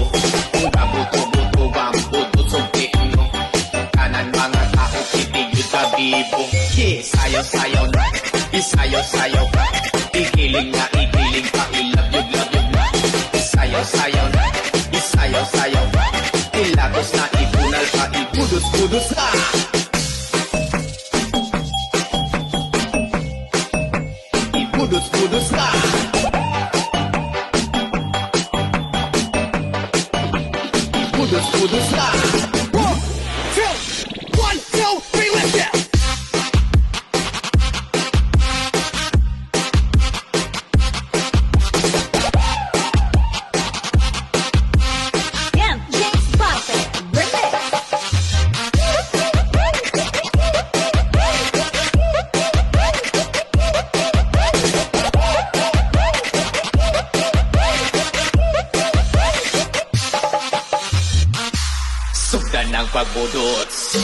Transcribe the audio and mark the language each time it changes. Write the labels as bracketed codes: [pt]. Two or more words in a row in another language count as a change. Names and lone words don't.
[ceb] Kung kabuto-buto bang budot sugtik mo. Kanan mga tao, kitig yung tabibo. Sayaw-sayaw na, isayaw-sayaw pa. Igiling na, igiling pa, ilab-yug-lab-yug na. Sayaw-sayaw na, isayaw-sayaw pa. Ilagos na, ibunal pa, ibudos-budos na. Ibudos-budos na. Ibudos-budos na. [en] 1, 2, 3, let's go! Damn, James Potter, remix. [ceb] Sugdan ng pagbudots.